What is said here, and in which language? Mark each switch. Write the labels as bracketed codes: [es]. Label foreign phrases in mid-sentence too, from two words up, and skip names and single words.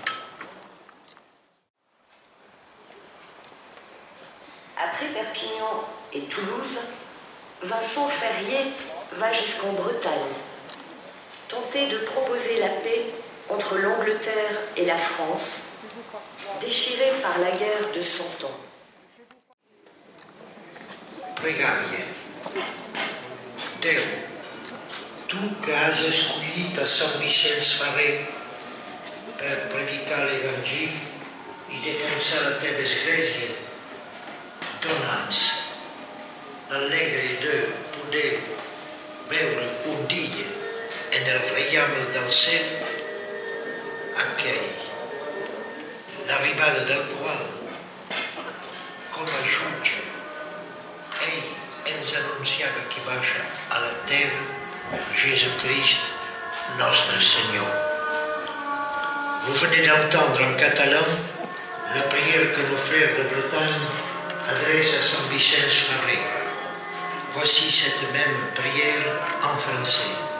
[fr] Après Perpignan et Toulouse, Vincent Ferrier va jusqu'en Bretagne, tenter de proposer la paix entre l'Angleterre et la France, déchirée par la guerre de 100 ans. [ca] Pregària. Déu, tu que has escollit a Sant Vicenç Ferrer per predicar l'Evangeli i defensar la teva església, dona'ns l'alegre de poder veure un dia en el reial del cel aquell, l'arribada del qual, com a jutge, ell ens anunciava que baixa a la terra [fr] Jésus-Christ, notre Seigneur. Vous venez d'entendre en catalan la prière que nos frères de Bretagne adressent à Saint Vicenç Ferrer. Voici cette même prière en français.